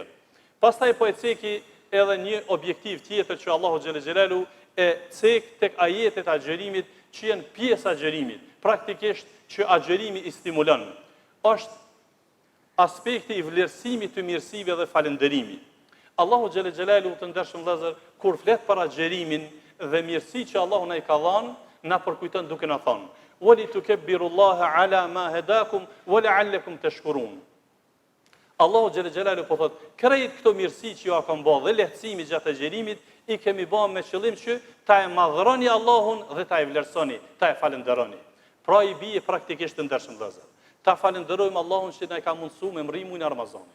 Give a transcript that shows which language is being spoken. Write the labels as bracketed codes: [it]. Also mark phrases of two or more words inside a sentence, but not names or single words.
[sq] Pastaj po e ceki edhe një objektiv tjetër që Allahu [ar] جل جلاله [sq] e cek tek ajetet e agjerimit që janë pjesë agjerimit. Praktikisht që agjerimi i stimulon. Është aspekti i vlerësimit të mirësive dhe falënderimit. Allahu [ar] جل جلاله [sq] të ndershëm vëllezër, kur flet për agjerimin dhe mirësi që Allahu na i ka dhënë, na përkujton duke na thënë: [ar] "ولتكبروا الله على ما هداكم ولعلكم تشكرون." [sq] Allahu [ar] جل جلاله [sq] po thot, krejt këto mirësi që ju a kam bërë dhe lehtësimi gjatë agjerimit, i kemi bërë me qëllim që ta e madhroni Allahun dhe ta e vlerësoni, ta e falenderoni. Pra i bie praktikisht të ndershëm vëllezër. Ta falenderojmë Allahun që na e ka mundsuar me mrimujin e Ramazanit.